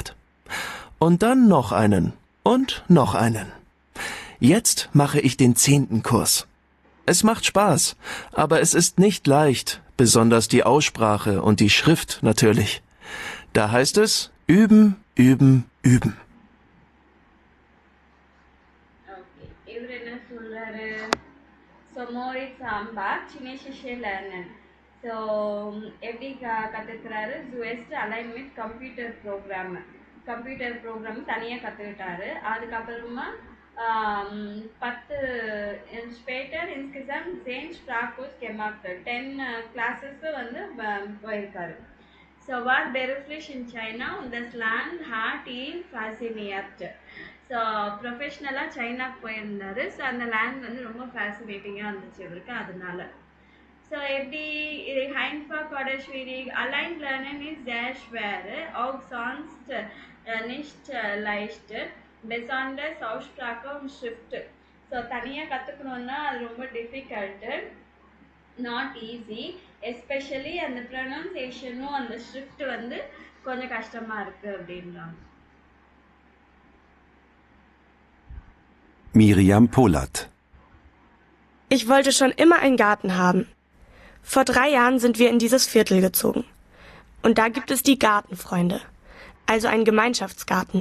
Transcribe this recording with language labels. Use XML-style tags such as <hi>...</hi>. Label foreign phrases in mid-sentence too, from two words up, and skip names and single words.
<de>Und dann noch einen und noch einen. Jetzt mache ich den 10. Kurs. Es macht Spaß, aber es ist nicht leicht, besonders die Aussprache und die Schrift natürlich. Da heißt es üben, üben, üben.</de> <ta>Okay, இவர் என்ன சொல்றாரு, ஸோ மோரிட்ஸ் ஆம்பாக்</ta> <de>Chinesisch lernen.</de> <ta>ஸோ எப்படி கற்றுக்கிறாரு,</ta> <de>zuerst allein</de> <en>with computer program</en> <ta>தனியாக கற்றுக்கிட்டாரு.</ta> <de>அதுக்கப்புறமா 10 später insgesamt 10 Sprachkurs gemacht.</de> <ta>10 classes வந்து போயிருக்காரு.</ta> <de>So war beruflich in China und das Land hat ihn fasziniert.</de> <ta>ஸோ ப்ரொஃபஷ்னலாக சைனாக்கு போயிருந்தாரு. ஸோ அந்த லேண்ட் வந்து ரொம்ப ஃபேசினேட்டிங்காக இருந்துச்சு இவருக்கு, அதனால. ஸோ எப்படி</ta> <de>einfach oder schwierig, allein lernen ist sehr schwer, auch sonst nicht leicht, besonders Aussprache und Schrift.</de> <ta>ஸோ தனியாக கற்றுக்கணுன்னா அது ரொம்ப டிஃபிகல்ட்டு,</ta> <en>not easy.</en> <ta>எஸ்பெஷலி அந்த ப்ரொனவுன்சியேஷனும் அந்த ஷிஃப்ட் வந்து கொஞ்சம் கஷ்டமாக இருக்குது அப்படின்றாங்க.</ta> <de>Miriam Polat. Ich wollte schon immer einen Garten haben. Vor 3 Jahren sind wir in dieses Viertel gezogen. Und da gibt es die Gartenfreunde, also einen Gemeinschaftsgarten.</de>